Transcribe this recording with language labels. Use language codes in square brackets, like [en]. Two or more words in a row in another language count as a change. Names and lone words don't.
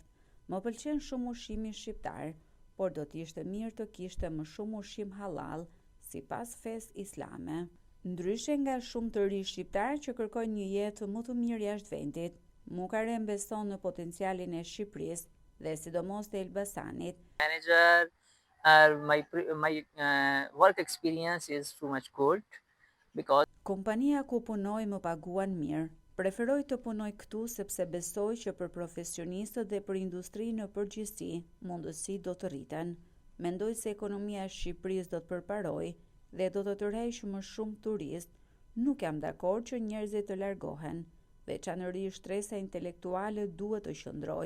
[sq] Më pëlqen shumë ushqimi shqiptar, por do t'ishte mirë të kishte më shumë ushqim halal, sipas fesë islame. Ndryshe nga shumë të rinj shqiptar që kërkojnë një jetë më të mirë jashtë vendit, Mukarrem beson në potencialin e Shqipërisë dhe sidomos të Elbasanit. [en] Manager, my work experience is too much good because [sq] kompania ku punoj më paguan mirë. Preferoj të punoj këtu sepse besoj që për profesionistët dhe për industrinë në përgjithësi, mundësi do të rriten. Mendoj se ekonomia e Shqipërisë do të përparojë dhe do të tërheqë më shumë turist. Nuk jam dakord që njerëzit të largohen. Veçanërisht stresa intelektuale duhet të qëndrojë.